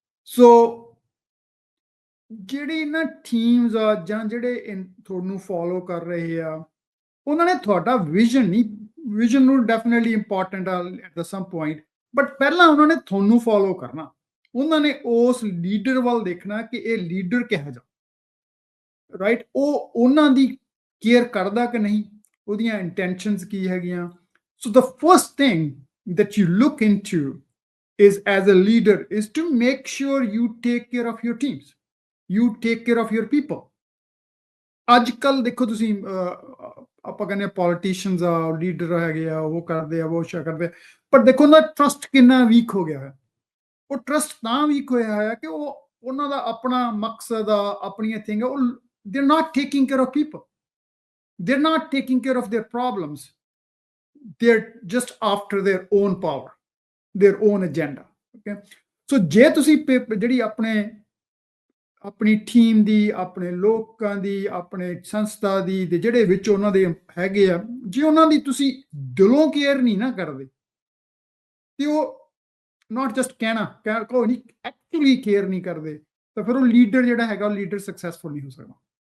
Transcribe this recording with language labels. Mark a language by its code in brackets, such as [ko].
[pa] ਸੋ ਜਿਹੜੀ ਨਾ ਟੀਮਸ ਆ ਜਾਂ ਜਿਹੜੇ ਤੁਹਾਨੂੰ ਫੋਲੋ ਕਰ ਰਹੇ ਆ, ਉਹਨਾਂ ਨੇ ਤੁਹਾਡਾ ਵਿਜ਼ਨ ਨੂੰ ਡੈਫੀਨਿਟਲੀ ਇੰਪੋਰਟੈਂਟ ਆ [en] at some point, [pa] ਬਟ ਪਹਿਲਾਂ ਉਹਨਾਂ ਨੇ ਤੁਹਾਨੂੰ ਫੋਲੋ ਕਰਨਾ, ਉਹਨਾਂ ਨੇ ਉਸ ਲੀਡਰ ਵੱਲ ਦੇਖਣਾ ਕਿ ਇਹ ਲੀਡਰ ਕਿਹੋ ਜਿਹਾ, ਰਾਈਟ? ਉਹ ਉਹਨਾਂ ਦੀ ਕੇਅਰ ਕਰਦਾ ਕਿ ਨਹੀਂ, ਉਹਦੀਆਂ ਇੰਟੈਂਸ਼ਨਸ ਕੀ ਹੈਗੀਆਂ। [en] So the first thing that you look into is, as a leader, is to make sure you take care of your teams, you take care of your people. [pa] ਅੱਜ ਕੱਲ ਦੇਖੋ ਤੁਸੀਂ, ਆਪਾਂ ਕਹਿੰਦੇ ਪੋਲੀਟੀਸ਼ੀਅਨਸ ਆ, ਲੀਡਰ ਹੈਗੇ ਆ, ਉਹ ਕਰਦੇ ਆ, ਉਹ ਸ਼ਾ ਕਰਦੇ, ਪਰ ਦੇਖੋ ਉਹਨਾਂ ਦਾ ਟਰਸਟ ਕਿੰਨਾ ਵੀਕ ਹੋ ਗਿਆ ਹੈ। ਉਹ ਟਰਸਟ ਤਾਂ ਵੀਕ ਹੋਇਆ ਹੈ ਕਿ ਉਹਨਾਂ ਦਾ ਆਪਣਾ ਮਕਸਦ ਆ, ਆਪਣੀਆਂ ਥਿੰਗ, ਉਹ [en] they're not taking care of people, they're not taking care of their problems, they're just after their own power, their own agenda, okay? [pa] ਸੋ ਜੇ ਤੁਸੀਂ ਜਿਹੜੀ ਆਪਣੀ ਟੀਮ ਦੀ, ਆਪਣੇ ਲੋਕਾਂ ਦੀ, ਆਪਣੇ ਸੰਸਥਾ ਦੀ, ਤੇ ਜਿਹੜੇ ਵਿੱਚ ਉਹਨਾਂ ਦੇ ਹੈਗੇ ਆ, ਜੇ ਉਹਨਾਂ ਦੀ ਤੁਸੀਂ ਦਿਲੋਂ ਕੇਅਰ ਨਹੀਂ ਨਾ ਕਰਦੇ, ਤੇ ਉਹ [en] not just [pa] ਕਹਿਣਾ ਕੋਈ ਨਹੀਂ, ਐਕਚੁਅਲੀ ਕੇਅਰ ਨਹੀਂ ਕਰਦੇ, ਤਾਂ ਫਿਰ ਉਹ ਲੀਡਰ ਜਿਹੜਾ ਹੈਗਾ, ਉਹ ਲੀਡਰ ਸਕਸੈਸਫੁਲ ਨਹੀਂ ਹੋ ਸਕਦਾ।